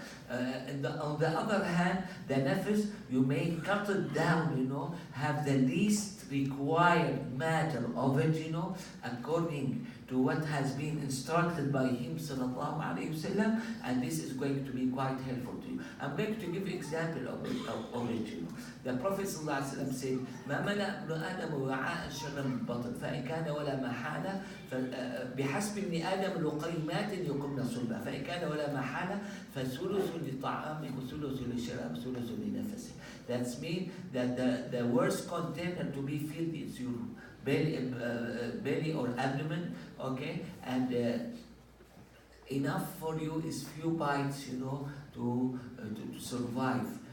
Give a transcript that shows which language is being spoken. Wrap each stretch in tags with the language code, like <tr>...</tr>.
<en>And on the other hand, the nafs, you may cut it down, have the least required matter of it, according to what has been instructed by him, sallallahu alayhi wasallam, and this is going to be quite helpful to you. I'm going to give example of it, The Prophet sallallahu alayhi wasallam said,</en> <ar>"ما ملأ ابن آدم وعاء شرا من بطن فإن كان ولا محالة بحسب ابن آدم لقيمات يقمن صلبا فإن كان ولا محالة فثلث لطعامه وثلث لشراب ثلث لنفسه."</ar> <en>That's mean that the worst container to be filled is your belly or abdomen, okay, and enough for you is few bites, to survive.</en>